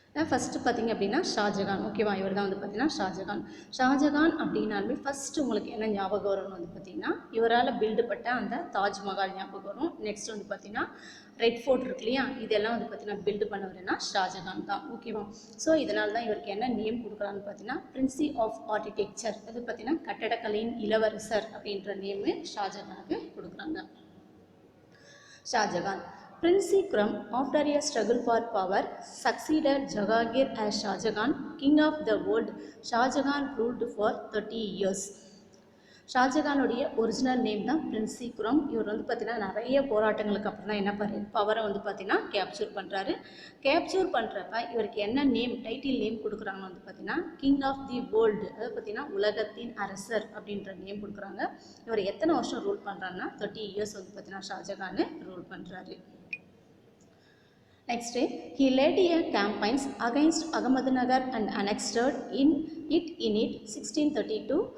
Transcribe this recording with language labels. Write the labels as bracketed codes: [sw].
[ta] First பார்த்திங்க அப்படின்னா ஷாஜகான். ஓகேவா? இவர் தான் வந்து பார்த்திங்கன்னா ஷாஜகான் அப்படின்னாலுமே ஃபஸ்ட்டு உங்களுக்கு என்ன ஞாபகம் வரும்னு வந்து பார்த்திங்கன்னா இவரால் பில்டு பட்ட அந்த தாஜ்மஹால் ஞாபகம் வரும். நெக்ஸ்ட் வந்து பார்த்திங்கன்னா ரெட் ஃபோர்ட் இருக்கு இல்லையா, இதெல்லாம் வந்து பார்த்திங்கன்னா பில்டு பண்ணவர்னா ஷாஜகான் தான். ஓகேவா? ஸோ இதனால தான் இவருக்கு என்ன நேம் கொடுக்குறான்னு பார்த்தீங்கன்னா பிரின்சி ஆஃப் ஆர்கிடெக்சர். அது பார்த்திங்கன்னா கட்டடக்கலையின் இளவரசர் அப்படின்ற நேமு ஷாஜகானுக்கு கொடுக்குறாங்க. [en] Shahjahan Prince Khurram, after a struggle for power, succeeded Jahangir as Shah Jahan, king of the world. Shah Jahan ruled for 30 years. [ta] ஷாஜகானுடைய original name தான் பிரின்சி குரம். இவர் வந்து பார்த்திங்கன்னா நிறைய போராட்டங்களுக்கு அப்புறம் தான் என்ன பவரை வந்து பார்த்திங்கன்னா கேப்சூர் பண்ணுறாரு. கேப்சூர் பண்ணுறப்ப இவருக்கு என்ன டைட்டில் நேம் கொடுக்குறாங்கன்னு வந்து பார்த்திங்கன்னா கிங் ஆஃப் தி வேர்ல்டு. அதை பார்த்திங்கன்னா உலகத்தின் அரசர் அப்படின்ற நேம் கொடுக்குறாங்க. இவர் எத்தனை வருஷம் ரூல் பண்ணுறாங்கன்னா 30 இயர்ஸ் வந்து பார்த்திங்கன்னா ஷாஜகான் ரூல் பண்ணுறாரு. [en] Next, he led a campaigns against Ahmednagar and annexed in 1632.